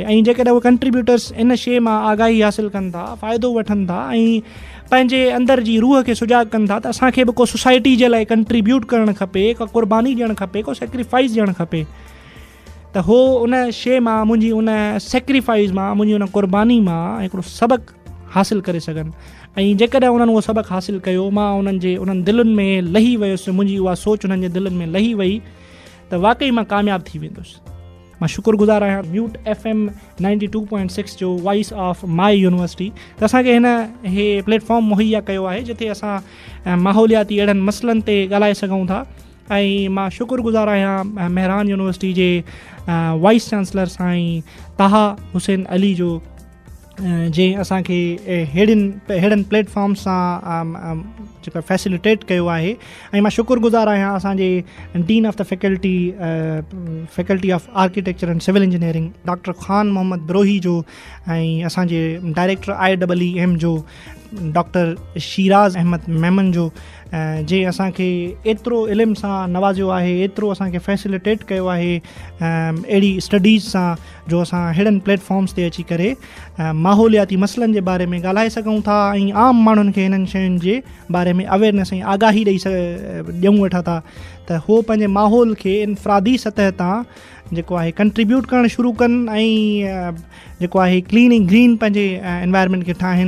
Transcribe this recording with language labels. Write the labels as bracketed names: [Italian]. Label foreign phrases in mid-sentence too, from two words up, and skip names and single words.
[Sindhi] ऐं जेकॾहिं उहे कंट्रीब्यूटर्स इन शइ मां आगाही हासिलु कनि था, फ़ाइदो वठनि था ऐं पंहिंजे अंदरि जी रूह खे सुजाॻ कनि था, त असांखे बि को सोसाइटी जे लाइ कंट्रीब्यूट करणु खपे, को क़ुर्बानी ॾियणु खपे, को सेक्रीफाइस ॾियणु खपे, त हो उन शइ मां, मुंहिंजी उन सेक्रीफाइस मां, मुंहिंजी उन क़ुर्बानी मां हिकिड़ो सबक़ु हासिलु करे सघनि। ऐं जेकॾहिं उन्हनि उहो सबक़ु हासिलु कयो, मां उन्हनि दिलनि में लही वियुसि, मुंहिंजी उहा सोच उन्हनि जे दिलनि में लही वई, त वाक़ई मां कामयाबु थी वेंदुसि। मां शुक्रगुज़ार आहियां म्यूट FM 92.6 जो [English] Voice of My University, [Sindhi] त असांखे हे प्लेटफॉर्म मुहैया कयो आहे जिथे असां माहौलियाती अहिड़नि मसइलनि ते ॻाल्हाए सघूं था। ऐं मां शुक्रगुज़ार आहियां महरान यूनिवर्सिटी जे [English] Vice Chancellor [Sindhi] साईं ताहा हुसैन अली जो, जंहिं असांखे अहिड़नि प्लेटफॉर्म सां जेका फैसिलिटेट कयो आहे। ऐं मां शुक्रगुज़ार आहियां असांजे [English] Dean of the Faculty of Architecture and Civil Engineering [Sindhi] डॉक्टर ख़ान मोहम्मद ब्रोही जो, ऐं असांजे डायरेक्टर IEEM जो डॉक्टर शीराज़ अहमद मेमन जो, जंहिं असांखे एतिरो इल्म सां नवाज़ियो आहे, एतिरो असांखे फैसिलिटेट कयो आहे, अहिड़ी स्टडीज़ सां जो असां अहिड़नि प्लेटफॉर्म्स ते अची करे माहौलियाती मसइलनि जे बारे में ॻाल्हाए सघूं था ऐं आम माण्हुनि खे हिननि शयुनि जे बारे में अवेयरनेस ऐं आगाही ॾियूं वेठा था त हो पंहिंजे माहौल खे इनफ़रादी सतह तां जेको आहे कंट्रीब्यूट करणु शुरू कनि ऐं जेको आहे क्लीन ऐं ग्रीन पंहिंजे एनवायरनमेंट खे ठाहिनि।